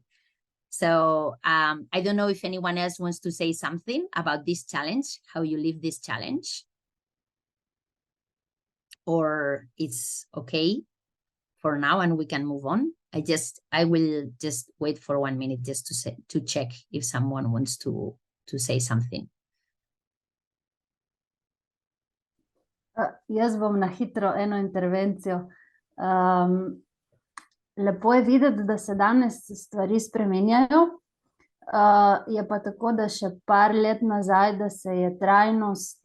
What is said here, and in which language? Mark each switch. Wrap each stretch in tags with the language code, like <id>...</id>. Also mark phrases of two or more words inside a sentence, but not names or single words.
<en>So I don't know if anyone else wants to say something about this challenge, how you live this challenge, or it's okay for now and we can move on. I will just wait for 1 minute just to check if someone wants to say something.</en> <sl>Jaz bom na hitro eno intervencijo. Lepo je videti, da se danes stvari spremenjajo. Je pa tako, da še par let nazaj, da se je trajnost</sl>